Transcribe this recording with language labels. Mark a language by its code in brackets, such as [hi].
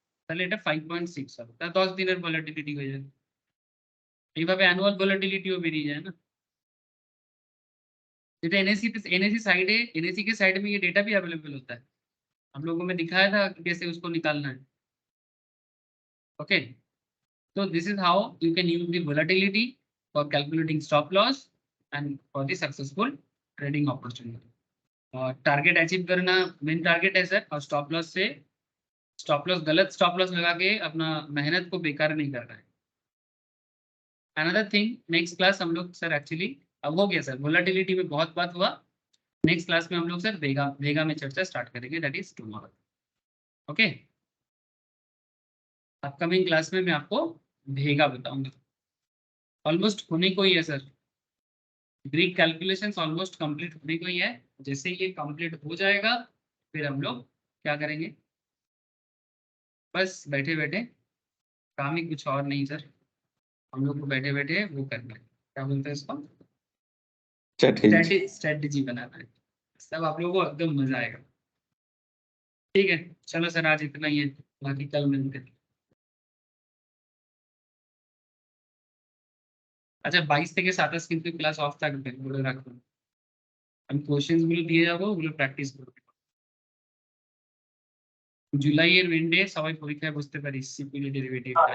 [bn] তাহলে এটা 5.6 হবে, তা 10 দিনের ভলাটিলিটি হয়ে যাবে। এইভাবে অ্যানুয়াল ভলাটিলিটিও বেরিয়ে যায় ना। [hi] जेटा एनएससी साइड है, एनएससी के साइड में ये डेटा भी अवेलेबल होता है, हम लोगों में दिखाया था कि कैसे उसको निकालना है। [en] Okay, so this is how you can use the volatility for calculating stop loss and for the successful trading opportunity. [hi] Target achieve करना मेन टारगेट है सर, और स्टॉप लॉस से गलत स्टॉप लॉस लगा के अपना मेहनत को बेकार नहीं करना है। अनदर थिंग, नेक्स्ट क्लास हम लोग सर एक्चुअली अब हो गया सर, वोलाटिलिटी में बहुत बात हुआ, नेक्स्ट क्लास में हम लोग सर वेगा में चर्चा स्टार्ट करेंगे, [en] That is tomorrow. [hi] Okay, upcoming class में मैं आपको वेगा बताऊंगा। ऑलमोस्ट होने को ही है sir, Greek calculations almost complete होने को ही है। जैसे ये कंप्लीट हो जाएगा फिर हम लोग क्या करेंगे, बस बैठे बैठे काम ही कुछ और नहीं सर, हम लोग को बैठे बैठे वो करना है, क्या बोलते हैं इसको, स्ट्रेटेजी बनाना है। सब आप लोगों को एकदम मजा आएगा। ठीक है, चलो सर आज इतना ही है, बाकी कल मिलते हैं। [bn] আচ্ছা 22 থেকে 27 কিন্তু ক্লাস অফ থাকবে বলে রাখুন, আমি কোশ্চেন্স গুলো দিয়ে যাবো, ওগুলো প্র্যাকটিস করবে। জুলাইয়ের উইন্ডে সবাই পরীক্ষায় বসতে পারিস, সিপিএল ডেরিভেটিভ।